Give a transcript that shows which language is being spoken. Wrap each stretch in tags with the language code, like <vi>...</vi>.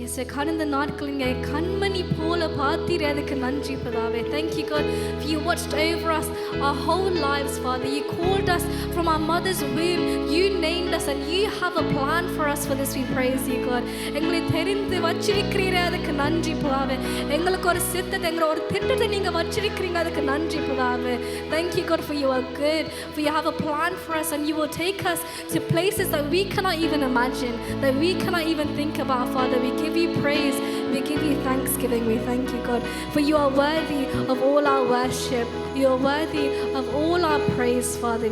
<ta>கடந்த நாட்கள் இங்கே கண்மணி போல பார்த்தீரே அதுக்கு நன்றி பிதாவே.</ta> <en>Thank you God for you watched over us our whole lives, Father. You called us from our mother's womb. You named us and you have a plan for us. For this we praise you God.</en> <ta>எங்களை தெரிந்து வச்சிருக்கிறீரே அதுக்கு நன்றி பிதாவே. எங்களுக்கு ஒரு சித்தத்தை எங்களை ஒரு திட்டத்தை நீங்க வச்சிருக்கிறீங்க அதுக்கு நன்றி பிதாவே.</ta> <en>Thank you God for you are good, for you have a plan for us and you will take us to places that we cannot even imagine, that we cannot even think about, Father. We give you praise, we give you thanksgiving. We thank you God, for you are worthy of all our worship, you are worthy of all our praise, Father.</en>